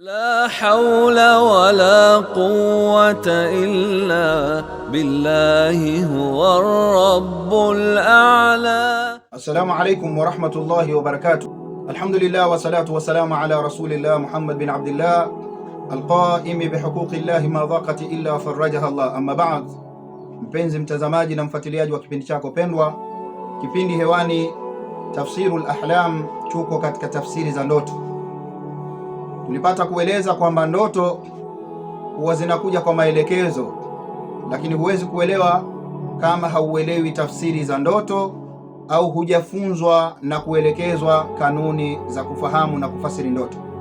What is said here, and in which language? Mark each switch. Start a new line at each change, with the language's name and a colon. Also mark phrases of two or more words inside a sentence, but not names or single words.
Arabic: لا حول ولا قوة إلا بالله هو الرب الأعلى. السلام عليكم ورحمة الله وبركاته. الحمد لله والصلاة والسلام على رسول الله محمد بن عبد الله القائم بحقوق الله ما ضاقت إلا فرجها الله. أما بعد,
Swahili: mpenzi mtazamaji na mfuatiliaji wa kipindi chako pendwa, kipindi hewani Tafsirul Ahlam, tuko katika tafsiri za ndoto. Tulipata kueleza kwamba ndoto huwa zinakuja kwa maelekezo, lakini huwezi kuelewa kama hauelewi tafsiri za ndoto au hujafunzwa na kuelekezwa kanuni za kufahamu na kufasiri ndoto.